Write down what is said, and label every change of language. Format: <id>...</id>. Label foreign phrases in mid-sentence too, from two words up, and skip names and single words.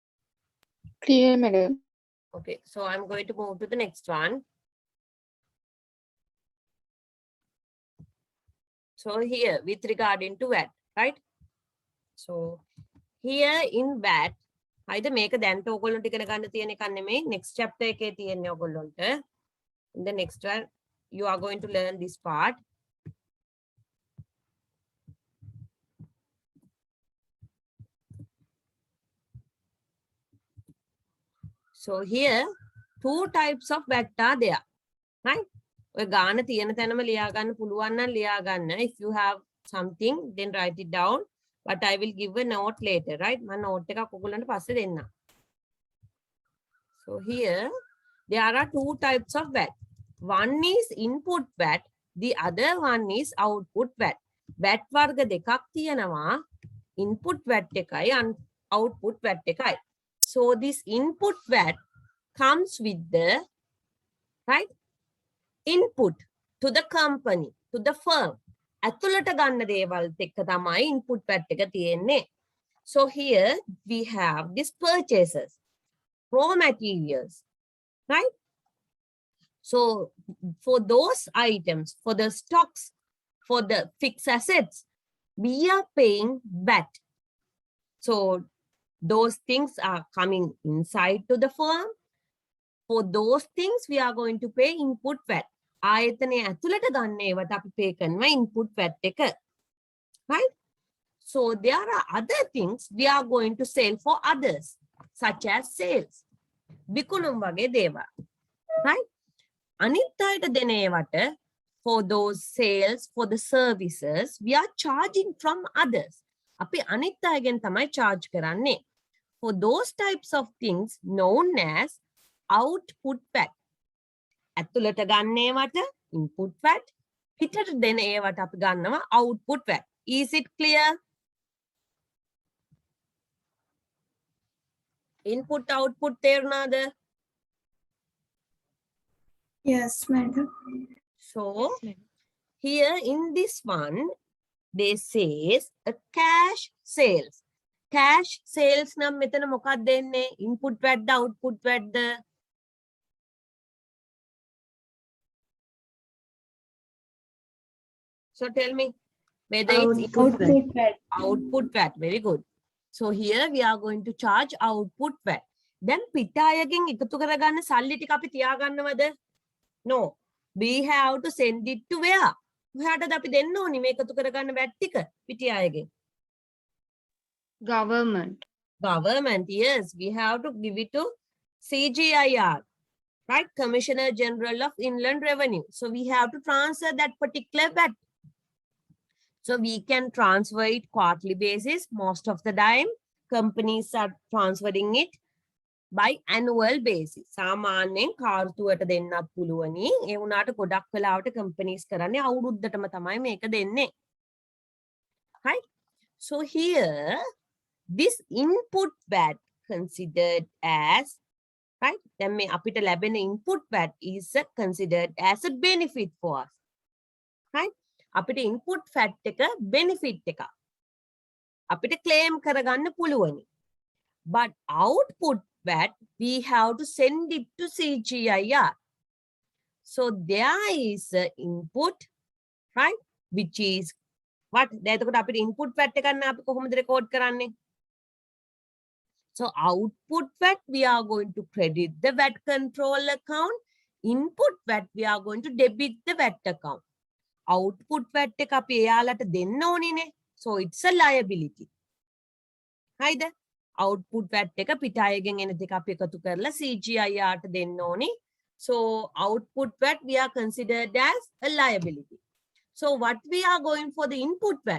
<en>Clear, madam. Okay, so I'm going to move to the next one. So here, with regarding to VAT, right? So here in VAT, either make a</en> <si>දැන්ට ඔයගොල්ලන්ට ඉගෙන ගන්න තියෙන එක නෙමෙයි</si> <en>next chapter</en> <si>එකේ තියෙන්නේ ඔයගොල්ලන්ට.</si> <en>In the next one, you are going to learn this part. So here, two types of VAT are there, right?</en> <si>ඔය ගාන තියෙන තැනම ලියා ගන්න පුළුවන් නම් ලියා ගන්න.</si> <en>If you have something, then write it down. But I will give a note later, right?</en> <si>මම note එකක් ඔයගොල්ලන්ට පස්සේ දෙන්නම්.</si> <en>So here, there are two types of VAT. One is input VAT, the other one is output VAT.</en> <si>VAT වර්ග දෙකක් තියෙනවා.</si> <en>Input VAT</en> <si>එකයි</si> <en>output VAT</en> <si>එකයි.</si> <en>So this input VAT comes with the right input to the company, to the firm.</en> <si>ඇතුළට ගන්න දේවල්ත් එක්ක තමයි</si> <en>input VAT</en> <si>එක තියෙන්නේ.</si> <en>So here we have these purchases, raw materials, right? So for those items, for the stocks, for the fixed assets, we are paying VAT. So those things are coming inside to the firm. For those things, we are going to pay input VAT.</en> <si>ආයතනයේ ඇතුළට ගන්න ඒවට අපි pay කරනවා</si> <en>input VAT</en> <si>එක.</si> <en>Right? So there are other things we are going to sell for others, such as sales.</en> <si>විකුණුම් වගේ දේවල්.</si> <en>Right?</en> <si>අනිත් අයට දෙන ඒවට</si> <en>for those sales, for the services, we are charging from others.</en> <si>අපි අනිත් අයගෙන් තමයි charge කරන්නේ.</si> <en>For those types of things known as output VAT.</en> <si>ඇතුළට ගන්න ඒවට</si> <en>input VAT,</en> <si>පිටට දෙන ඒවට අපි ගන්නවා</si> <en>output VAT. Is it clear? Input output තේරුණාද? Yes, madam. So here in this one, they says a cash sales. Cash sales</en> <si>නම් මෙතන මොකක්ද දෙන්නේ?</si> <en>Input VAT</en> <si>ද</si> <en>output VAT</en> <si>ද?</si> <en>So tell me whether it's Output VAT. output VAT. Very good. So here we are going to charge output VAT.</en> <si>Then පිට අයගෙන් එකතු කරගන්න සල්ලි ටික අපි තියාගන්නවද?</si> <en>No. We have to send it to where?</en> <si>කොහාටද අපි දෙන්න ඕනි මේ එකතු කරගන්න VAT ටික පිට අයගෙන්?</si> <en>Government. Government, yes. We have to give it to CGIR, right? Commissioner General of Inland Revenue. So we have to transfer that particular VAT. So we can transfer it quarterly basis. Most of the time, companies are transferring it by annual basis.</en> <si>සාමාන්‍යයෙන් කාර්තුවට දෙන්නත් පුළුවනි. ඒ වුණාට ගොඩක් වෙලාවට companies කරන්නේ අවුරුද්දටම තමයි මේක දෙන්නේ.</si> <en>Right? So here, this input VAT considered as, right?</en> <si>දැන් මේ අපිට ලැබෙන</si> <en>input VAT is considered as a benefit for us. Right?</en> <si>අපිට</si> <en>input VAT</en> <si>එක benefit එක. අපිට claim කරගන්න පුළුවනි.</si> <en>But output VAT, we have to send it to CGIR. So there is a input, right? Which is what?</en> <si>එතකොට අපිට</si> <en>input VAT</en> <si>එක ගන්න අපි කොහොමද record කරන්නේ?</si> <en>So output VAT, we are going to credit the VAT control account. Input VAT, we are going to debit the VAT account. Output VAT</en> <si>එක අපි එයාලට දෙන්න ඕනිනේ.</si> <en>So it's a liability.</en> <si>හයිද?</si> <en>Output VAT</en> <si>එක පිට අයගෙන් එන දෙක අපි එකතු කරලා CGIR ට දෙන්න ඕනි.</si> <en>So output VAT we are considered as a liability. So what we are going for the input VAT?</en>